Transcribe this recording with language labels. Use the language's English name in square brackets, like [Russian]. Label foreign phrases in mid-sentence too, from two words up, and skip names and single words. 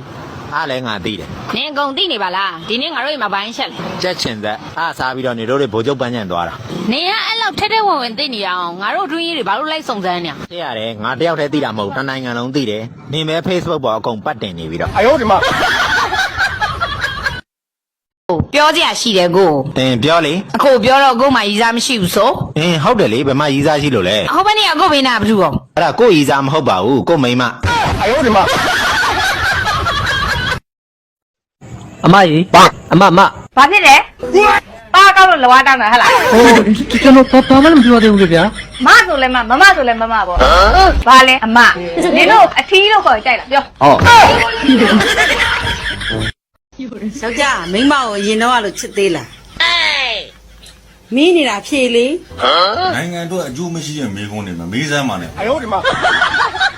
[Burmese] အားလည်းငါသိတယ် နင်အကုန်သိနေပါလားဒီနေ့ငါတို့အိမ်မှာဘိုင်းရှက်လေ ကြက်ချင်သက်အားစားပြီးတော့နေတို့တွေဗိုလ်ချုပ်ပန်းချန်သွားတာ နင်ကအဲ့လောက်ထဲထဲဝင်ဝင်သိနေအောင်ငါတို့အတွင်းကြီးတွေဘာလို့လိုက်စုံစမ်းနေ သိရတယ်ငါတယောက်တည်းသိတာမဟုတ်တနိုင်ငံလုံးသိတယ်နေမဲ Facebook ပေါ်အကုန်ပတ်တင်နေပြီးတော့ [Chinese] 哎呦我的妈！ [Burmese] ပြောကြရရှိတယ်ကို တင်ပြောလေ အခုပြောတော့ကိုမှရီစားမရှိဘူးဆို ဟုတ်တယ်လေဘယ်မှရီးစားရှိလို့လဲ ဟိုဘက်နေ့ကကိုဘေးနာဘာလို့ အဲ့ဒါကိုရီးစားမဟုတ်ပါဘူးကိုမိန်းမ [Chinese] 哎呦我的妈！ [Burmese] အမကြီးအမ ဘာဖြစ်လဲပါကောက်လို့လောတောင်းတာဟဟလား ဟိုကျွန်တော်ဘာမှမပြောသေးဘူးလေဗျာ မဆိုလဲမမဆိုလဲမမပေါ့ဘာလဲအမနင်တို့အထီးလို့ခေါ်ကြိုက်လားပြော ဟော ယောက်ျားမိန်းမကိုအရင်တော့လို့ချစ်သေးလားမင်းနေတာဖြေလေ နိုင်ငံအတွက်အကျိုးမရှိတဲ့မိကုန်းတွေမှာမေးစမ်းပါနဲ့ [Chinese] 哎呦我的妈！